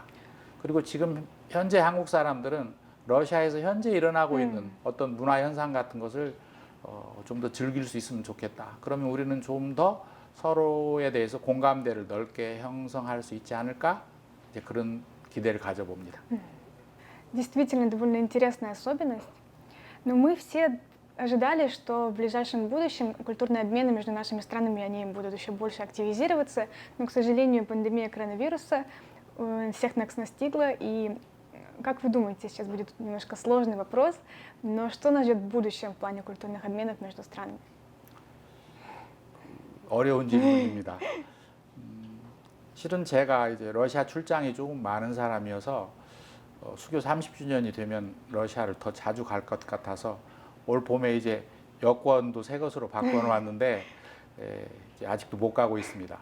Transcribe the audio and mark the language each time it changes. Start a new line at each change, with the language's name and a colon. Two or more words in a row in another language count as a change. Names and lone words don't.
Korean: 그리고 지금 현재 한국 사람들은 러시아에서 현재 일어나고 있는 어떤 문화 현상 같은 것을 좀 더 즐길 수 있으면 좋겠다. 그러면 우리는 좀 더 서로에 대해서 공감대를 넓게 형성할 수 있지 않을까? 이제 그런 기대를 가져봅니다.
Russian: Действительно довольно интересная особенность. Но мы все ожидали, что в ближайшем будущем культурные обмены между нашими странами они будут еще больше активизироваться, но, к сожалению, пандемия коронавируса всех нас настигла. И как вы думаете, сейчас будет немножко сложный вопрос, но что нас ждет в будущем в плане культурных обменов между странами?
Korean: 어려운 질문입니다. 실은 제가 이제 러시아 출장이 조금 많은 사람이어서 수교 30주년이 되면 러시아를 더 자주 갈 것 같아서 올 봄에 이제 여권도 새 것으로 바꿔놓았는데 이제 아직도 못 가고 있습니다.